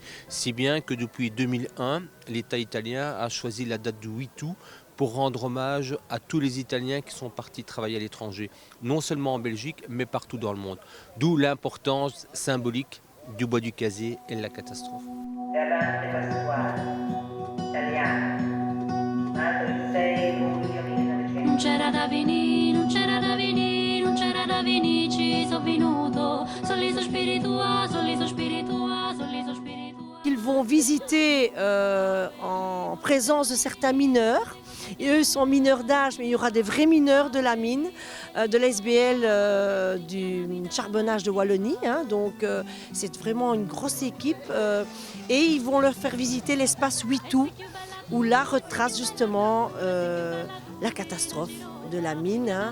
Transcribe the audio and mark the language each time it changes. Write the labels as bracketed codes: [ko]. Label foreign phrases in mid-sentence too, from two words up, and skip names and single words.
[fr] Si bien que depuis 2001, l'État italien a choisi la date du 8 août pour rendre hommage à tous les Italiens qui sont partis travailler à l'étranger, non seulement en Belgique, mais partout dans le monde. D'où l'importance symbolique du Bois du Casier et de la catastrophe. [it] Non c'era da venire, non c'era da venire, non c'era da venire, ci sono venuto, sorriso spirituale, sorriso spirituale, sorriso spirituale. [fr] Ils vont visiter en présence de certains mineurs. Et eux sont mineurs d'âge, mais il y aura des vrais mineurs de la mine, de l'SBL du charbonnage de Wallonie. Donc c'est vraiment une grosse équipe. Et ils vont leur faire visiter l'espace 8 août, où là retrace justement la catastrophe de la mine.